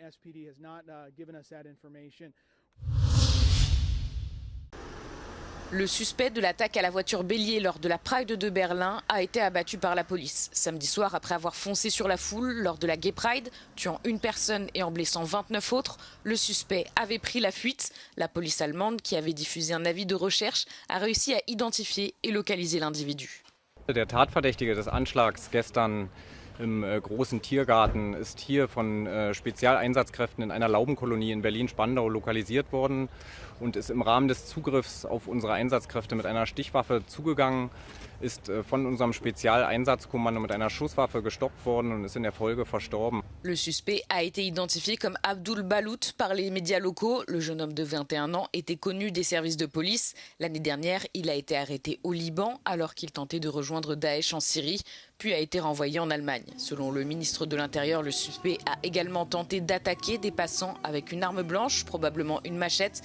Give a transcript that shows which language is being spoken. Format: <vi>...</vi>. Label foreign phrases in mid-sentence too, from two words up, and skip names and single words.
<fr>Le suspect de l'attaque à la voiture bélier lors de la Pride de Berlin a été abattu par la police. Samedi soir, après avoir foncé sur la foule lors de la Gay Pride, tuant une personne et en blessant 29 autres, le suspect avait pris la fuite. La police allemande, qui avait diffusé un avis de recherche, a réussi à identifier et localiser l'individu.</fr> <de>Der Tatverdächtige des Anschlags gestern im großen Tiergarten ist hier von Spezialeinsatzkräften in einer Laubenkolonie in Berlin-Spandau lokalisiert worden und ist im Rahmen des Zugriffs auf unsere Einsatzkräfte mit einer Stichwaffe zugegangen, ist von unserem Spezialeinsatzkommando mit einer Schusswaffe gestoppt worden und ist in der Folge verstorben.</de> <fr>Le suspect a été identifié comme Abdul Balout par les médias locaux. Le jeune homme de 21 ans était connu des services de police. L'année dernière, il a été arrêté au Liban alors qu'il tentait de rejoindre Daesh en Syrie, puis a été renvoyé en Allemagne. Selon le ministre de l'Intérieur, le suspect a également tenté d'attaquer des passants avec une arme blanche, probablement une machette.</fr>